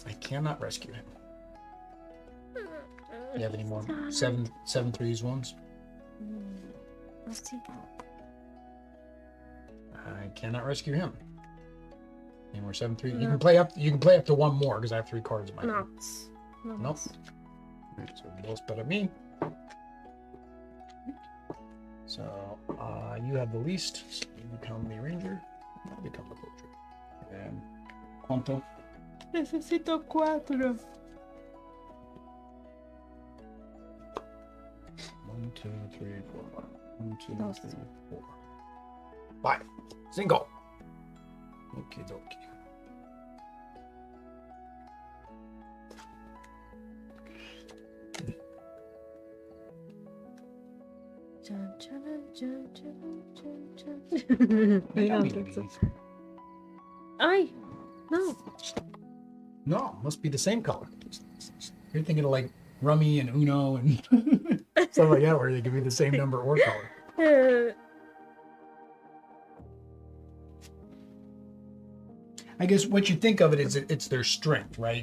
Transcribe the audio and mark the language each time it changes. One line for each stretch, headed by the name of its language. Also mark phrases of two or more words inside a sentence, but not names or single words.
English: cannot rescue him. You have any more 7/3 ones? Let's see. I cannot rescue him. Any more 7/3? You can play up. You can play up to one more because I have 3 cards in my hand. No. Nope. Right, so
Spanish: dos para me.
English: So you have the least. So you become the ranger. I'll become the poacher. And ¿cuánto?
Spanish: Necesito 4.
English: 1, 2, 3, 4. 1, 2, Dos. 3, 4. 5. Single. Okie dokie. Chun, chun, chun, chun, chun, chun. Ay, no. No, must be the same color. You're thinking of like Rummy and Uno and stuff like that, where they can be the same number or color. I guess what you think of it is it's their strength, right?